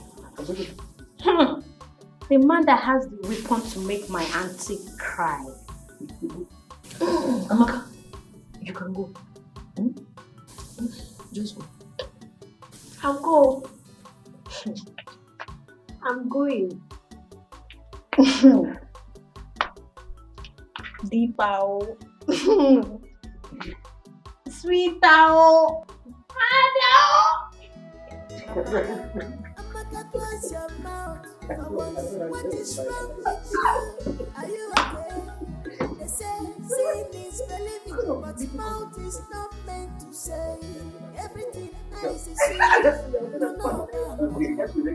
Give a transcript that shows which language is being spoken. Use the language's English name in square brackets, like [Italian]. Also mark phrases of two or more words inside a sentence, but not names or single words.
[English] The man that has the weapon to make my auntie cry. Amaka, you can go. Just go. I'll go. I'm going. Deepa. Sweetao. Amaka, close your mouth. What is wrong with you? Are you okay? They say seeing is believing, but mouth is not meant to say everything eyes is seeing.